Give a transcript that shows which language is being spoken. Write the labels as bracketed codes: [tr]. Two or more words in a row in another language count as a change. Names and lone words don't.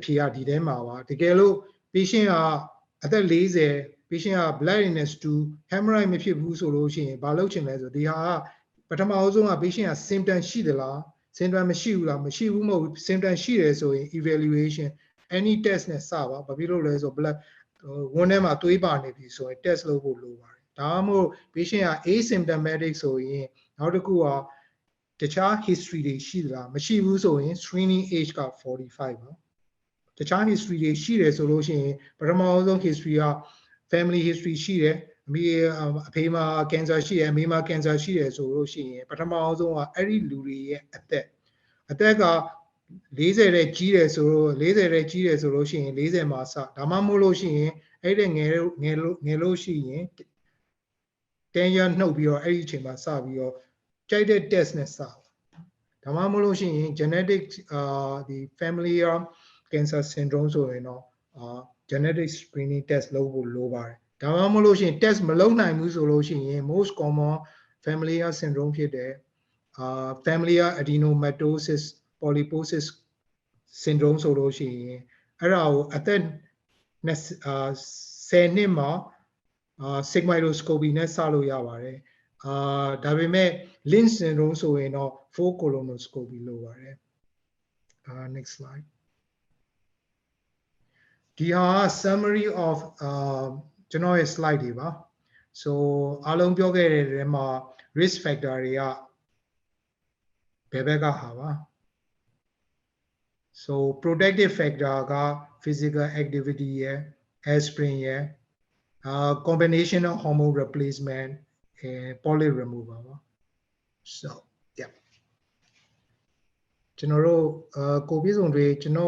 [my] ဖြေကဒီထဲမှာပါတကယ်လို့ patient ကအသက်40 patient က [en] blood in the stool hemorrhage [my] မဖြစ်ဘူးဆိုလို့ရှိရင်ဘာလုပ်ချင်လဲဆိုဒီဟာကပထမအဆုံးက patient က symptom ရှိသလား symptom မရှိဘူးလားမရှိဘူးမဟုတ်ဘူး symptom ရှိတယ်ဆိုရင် [en] evaluation any test [my] နဲ့စပါဘာဖြစ်လို့လဲဆို blood ဝန်းထဲမှာသွေးပါနေပြီဆိုရင် test လုပ်ဖို့လိုပါတယ်ဒါမှမ ဟုတ် patient က asymptomatic ဆိုရင်နောက်တစ်ခုကတခြား history တွေရှိသလားမရှိဘူးဆိုရင် [en] screening age [my] က45ပါတခြား history တွေရှိတယ်ဆိုလို့ရှိရင်ပထမဆုံး history က [en] family history [my] ရှိတယ်အဖေမှာ cancer ရှိတယ်အမေမှာ cancer ရှိတယ်ဆိုလို့ရှိရင်ပထမဆုံးကအဲ့ဒီလူတွေရဲ့အသက်က40တဲ့ ကြီးတယ်ဆိုတော့40တဲ့ကြီးတယ်ဆိုလို့ရှိရင်40မှာစဒါမှမဟုတ်လို့ရှိရင်အဲ့ဒီငယ် လို့ရှိရင်10 year နှုတ်ပြီးတော့အဲ့ဒီအချိန်မှာစပြီးတော့ကြိုက်တဲ့ test နဲ့စဒါမှမဟုတ်လို့ရှိရင် genetic ဒီ [en] familial cancer syndrome [my] ဆိုရင်တော့ [en] genetic screening test [my] လုပ်ဖို့လိုပါတယ်ဒါမှမဟုတ်လို့ရှိရင် test မလုပ်နိုင်ဘူးဆိုလို့ရှိရင် [en] most common familial syndrome [my] ဖြစ်တဲ့ [en] familial adenomatosis polyposis syndrome [my] ဆိုလို့ရှိရင်အဲ့ဒါကိုအသက် 10နှစ်မှာsigmoidoscopy နဲ့စလို့ရပါတယ်ဒါပေမဲ့ Lynch syndrome ဆိုရင်တော့ [en] full colonoscopy [my] လိုပါတယ် [en] next slide [my] ဒီဟာ [en] summary of [my] ကျွန်တော်ရဲ့ slide တွေပါ so အားလုံးပြောခဲ့တဲ့ထဲမှာ [en] risk factor [my] တွေကဘယ်ဘက်ကဟာပါ so [en] protective factor [my] က [en] physical activity [my] ရယ် aspirin ရယ် [en] combination of hormone replacement and polyp removal [my] ပါ [en] so yeah [my] ကျွန်တော်တို့ကိုပြည့်စုံတွေကျွန်တော်